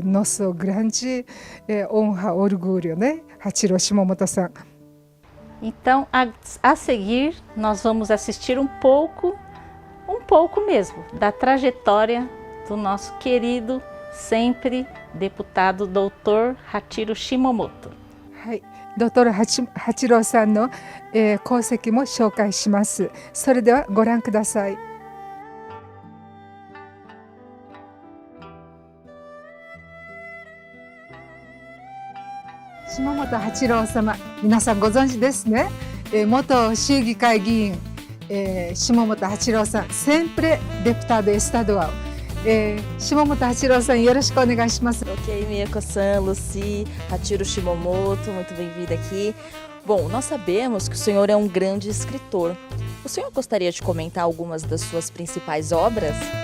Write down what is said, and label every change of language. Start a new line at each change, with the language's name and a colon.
Portuguese: É nosso grande honra, orgulho, né? Hachiro Shimomoto-san. Então, a seguir, nós vamos assistir um pouco mesmo, da trajetória do nosso querido, sempre deputado Dr. Hachiro Shimomoto.
Japanese: はい、Dr. Hachiro さんの、功績も紹介します。それではご覧ください。下本八郎様、皆さんご存知ですね。元州議会議員、下本八郎さん、
Portuguese: sempre deputado estadual。
Japanese: 下本八郎さん、よろしくお願いします。
Portuguese: Ok, Mieko-san, Lucy, Hachiro Shimomoto, muito bem-vinda aqui. Bom, nós sabemos que o senhor é um grande escritor. O senhor gostaria de comentar algumas das suas principais obras?